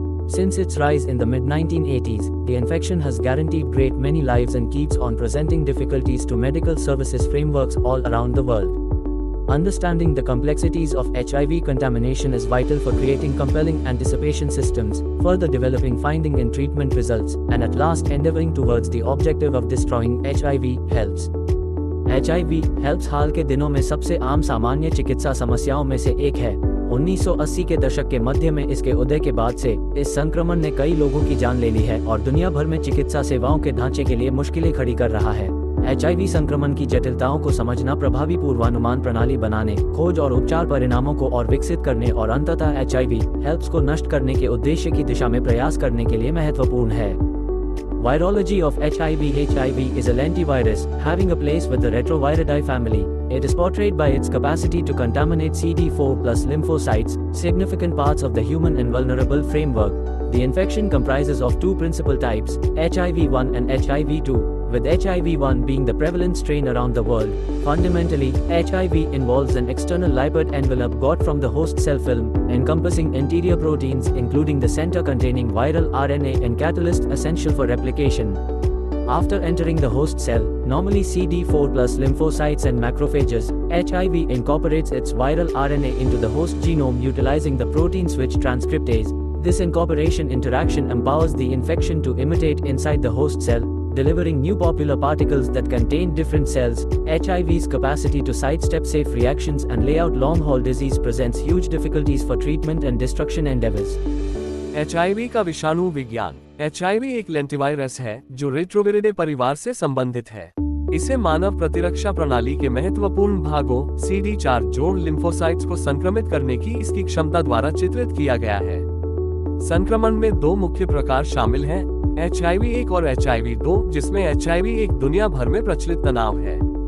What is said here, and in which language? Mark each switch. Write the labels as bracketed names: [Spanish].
[English] Since its rise in the mid-1980s, the infection has guaranteed great many lives and keeps on presenting difficulties to medical services frameworks all around the world. Understanding the complexities of HIV contamination is vital for creating compelling anticipation systems, further developing finding and treatment results, and at last endeavoring towards the objective of destroying HIV helps. [Hindi] HIV helps हाल के दिनों में सबसे आम सामान्य चिकित्सा समस्याओं में से एक है। 1980 के दशक के मध्य में इसके उदय के बाद से इस संक्रमण ने कई लोगों की जान ले ली है और दुनिया भर में चिकित्सा सेवाओं के ढांचे के लिए मुश्किलें खड़ी कर रहा है। HIV संक्रमण की जटिलताओं को समझना, प्रभावी पूर्वानुमान प्रणाली बनाने, खोज और उपचार परिणामों को और विकसित करने और अंततः HIV हेल्प्स को नष्ट करने के उद्देश्य की दिशा में प्रयास करने के लिए महत्वपूर्ण है। [English] Virology of HIV. HIV is a lentivirus, having a place with the Retroviridae family. It is portrayed by its capacity to contaminate CD4+ lymphocytes, significant parts of the human invulnerable framework. The infection comprises of two principal types, HIV-1 and HIV-2, with HIV-1 being the prevalent strain around the world. Fundamentally, HIV involves an external lipid envelope got from the host cell film, encompassing interior proteins including the center containing viral RNA and catalyst essential for replication. After entering the host cell, normally CD4+ lymphocytes and macrophages, HIV incorporates its viral RNA into the host genome utilizing the protein switch transcriptase. This incorporation interaction empowers the infection to imitate inside the host cell, delivering new popular particles that contain different cells. HIV's capacity to sidestep safe reactions and lay out long-haul disease presents huge difficulties for treatment and destruction endeavors. [Hindi] HIV का विषाणु विज्ञान। HIV एक लेंटिवायरस है जो रेट्रोविरिडे परिवार से संबंधित है। इसे मानव प्रतिरक्षा प्रणाली के महत्वपूर्ण भागों CD4 जोड़ लिम्फोसाइट्स को संक्रमित करने की इसकी क्षमता द्वारा चित्रित किया गया है। संक्रमण में दो मुख्य प्रकार शामिल हैं, HIV-1 और HIV-2, जिसमें HIV-1 दुनिया भर में प्रचलित तनाव है।